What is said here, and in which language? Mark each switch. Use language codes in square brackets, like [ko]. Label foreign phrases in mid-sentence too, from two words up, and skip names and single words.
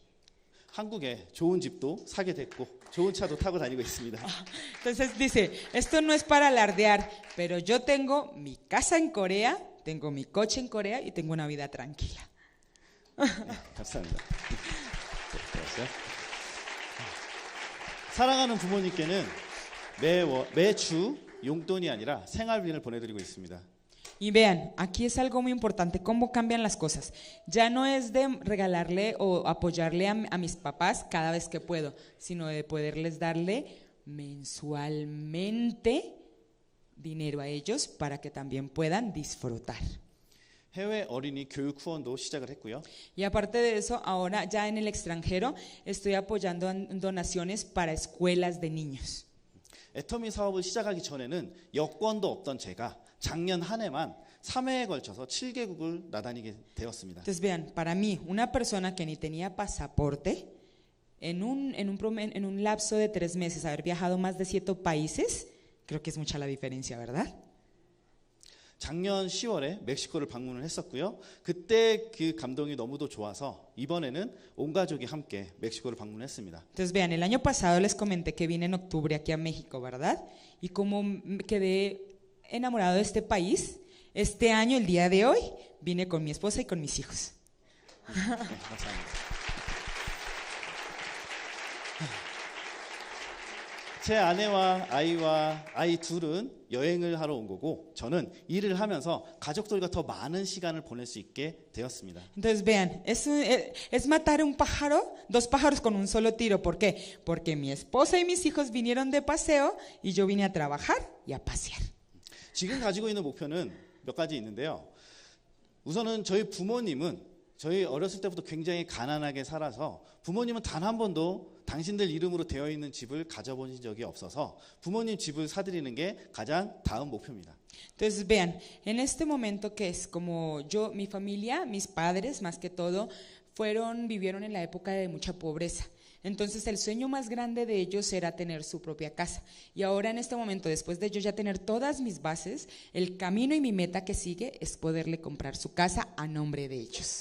[ko] 한국에 좋은 집도 사게 됐고 좋은 차도 타고 다니고 있습니다. [es] Entonces dice, esto no es para alardear, pero yo tengo mi casa en Corea, tengo mi coche en Corea y tengo una vida tranquila. [ko] 네, 감사합니다. 사랑하는 부모님께는 매주 용돈이 아니라 생활비를 보내드리고 있습니다. [es] Y vean, aquí es algo muy importante, cómo cambian las cosas. Ya no es de regalarle o apoyarle a mis papás cada vez que puedo, sino de poderles darle mensualmente dinero a ellos para que también puedan disfrutar. [ko] 해외 어린이 교육 후원도 시작을 했고요. [es] Y aparte de eso, ahora ya en el extranjero estoy apoyando donaciones para escuelas de niños. [ko] 애터미 사업을 시작하기 전에는 여권도 없던 제가 작년 한 해만 3회에 걸쳐서 7개국을 나다니게 되었습니다. [es] Entonces vean, para mí, una persona que ni tenía pasaporte, en un lapso de 3 meses haber viajado más de 7 países, creo que es mucha la diferencia, ¿verdad? [ko] 작년 10월에 멕시코를 방문을 했었고요. 그때 그 감동이 너무도 좋아서 이번에는 온 가족이 함께 멕시코를 방문했습니다. [es] Entonces vean, el año pasado les comenté que vine en octubre aquí a México, ¿verdad? Y como quedé enamorado de este país, este año, el día de hoy, vine con mi esposa y con mis hijos. [ko] 네, 감사합니다. 제 아내와 아이 둘은 여행을 하러 온 거고 저는 일을 하면서 가족들과 더 많은 시간을 보낼 수 있게 되었습니다. [es] Entonces vean, es matar un pájaro, dos pájaros con un solo tiro. ¿Por qué? Porque mi esposa y mis hijos vinieron de paseo y yo vine a trabajar y a pasear. [ko] 지금 가지고 있는 목표는 몇 가지 있는데요. 우선은 저희 부모님은 저희 어렸을 때부터 굉장히 가난하게 살아서 부모님은 단 한 번도 당신들 이름으로 되어 있는 집을 가져본 적이 없어서 부모님 집을 사드리는 게 가장 다음 목표입니다. [es] Entonces vean, en este momento que es como yo, mi familia, mis padres más que todo, vivieron en la época de mucha pobreza. Entonces el sueño más grande de ellos era tener su propia casa. Y ahora en este momento, después de yo ya tener todas mis bases, el camino y mi meta que sigue es poderle comprar su casa a nombre de ellos.